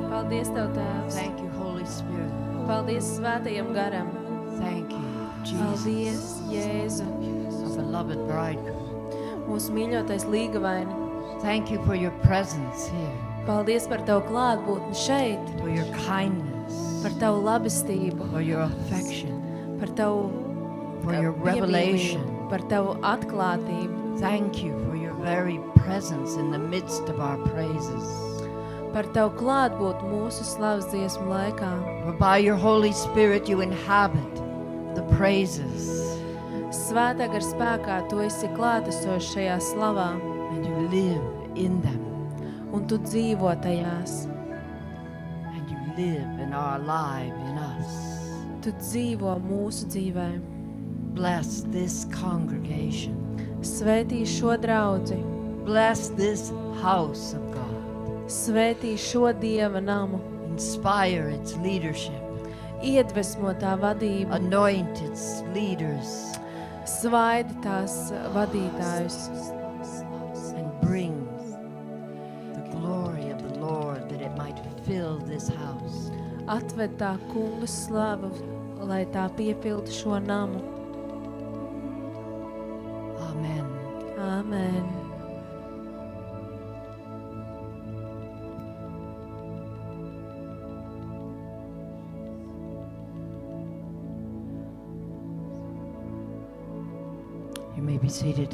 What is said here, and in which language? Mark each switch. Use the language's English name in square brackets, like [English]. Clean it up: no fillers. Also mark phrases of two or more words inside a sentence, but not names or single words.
[Latvian] Paldies Tev, Tēvs. [English] Thank you, Holy Spirit. [Latvian] Paldies Svētajam garam. [English] Thank you, [Latvian] Paldies, [English] Jesus, [Latvian] Jēzu. [English] our beloved bridegroom. [Latvian] Mūsu mīļotais līgavaini. [English] Thank you for your presence here, [Latvian] Paldies par Tavu klātbūtni šeit, [English] for your kindness, [Latvian] par Tavu labestību, [English] for your affection, [Latvian] par Tavu [English] for your revelation. [Latvian] piemīlību, par Tavu atklātību, [English] Thank you for your very presence in the midst of our praises. [Latvian] par Tavu klātbūtni mūsu slavas dziesmu laikā. [English] For by your Holy Spirit you inhabit the praises [Latvian] Svētā gar spēkā Tu esi klātesošs šajā slavā, [English] and you live in them [Latvian] un Tu dzīvo tajās. [English] and you live and are alive in us. [Latvian] Tu dzīvo mūsu dzīvē. [English] Bless this congregation. [Latvian] Svētī šo draudzi, [English] Bless this house of God. [Latvian] svētī šo Dieva namu, [English] Inspire its leadership. [Latvian] iedvesmo tā vadību, [English] Anoint its leaders [Latvian] svaidi tās vadītājus [English] and bring the glory of the Lord that it might fill this house. [Latvian] atved tā kunga slavu, lai tā piepildu šo namu. [English] Amen. [Latvian] Āmen. [English] You may be seated.